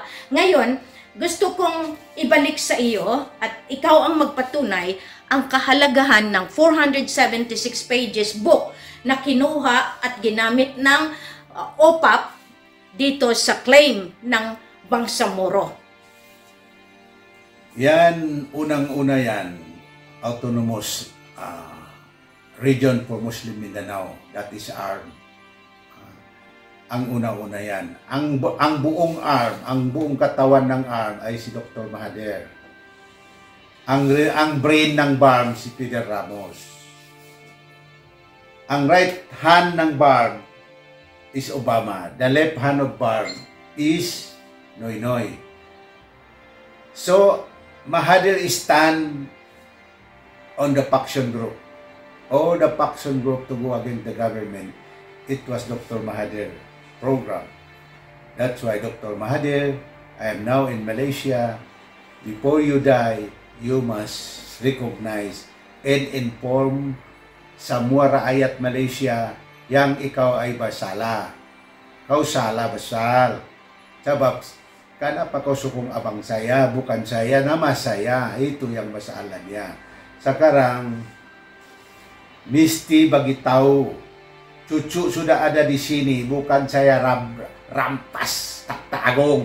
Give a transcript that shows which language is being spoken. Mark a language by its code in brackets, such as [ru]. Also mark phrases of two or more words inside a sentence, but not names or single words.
[tl] Ngayon, gusto kong ibalik sa iyo at ikaw ang magpatunay ang kahalagahan ng 476 pages book na kinuha at ginamit ng OPAP dito sa claim ng Bangsamoro. Yan, unang-una yan, [en] autonomous region for Muslim Mindanao. That is ARM. [tl] Ang una-una yan. Ang buong ARM, ang buong katawan ng ARM ay si Dr. Mahathir. Ang brain ng BARM si Peter Ramos. Ang [en] right hand [tl] ng BARM is Obama. [en] The left hand of BARM is Noynoy. So, Mahathir stand on the faction group. All the faction group to go against the government, it was Dr. Mahathir program. That's why Dr. Mahathir, I am now in Malaysia. Before you die, you must recognize and inform [ms] semua rakyat Malaysia yang [tl] ikaw ay basala. [ms] Kau salah besar. Sebab kenapa kau sukung abang saya, bukan saya, nama saya. Itu yang masalahnya. Sekarang mesti bagi tahu cucu sudah ada di sini, bukan saya rampas Takhta Agong.